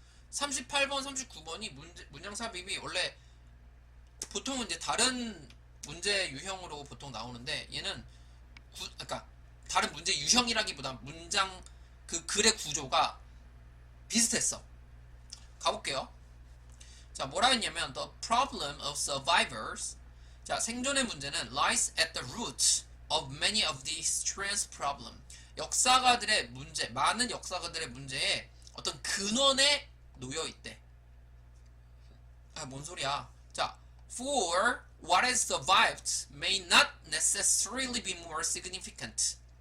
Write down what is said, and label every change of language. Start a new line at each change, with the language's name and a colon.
Korean: 38번, 39번이 문장 삽입이 원래 보통은 이제 다른 문제 유형으로 보통 나오는데 얘는 그러니까 다른 문제 유형이라기보다 문장 그 글의 구조가 비슷했어. 가볼게요. 자, 뭐라 했냐면
English: the problem of survivors.
Korean: 자, 생존의 문제는
English: lies at the root of many of these trans problem.
Korean: 역사가들의 문제, 많은 역사가들의 문제에 어떤 근원에 놓여 있대. 뭔 소리야? 자,
English: for what has survived may not necessarily be more significant.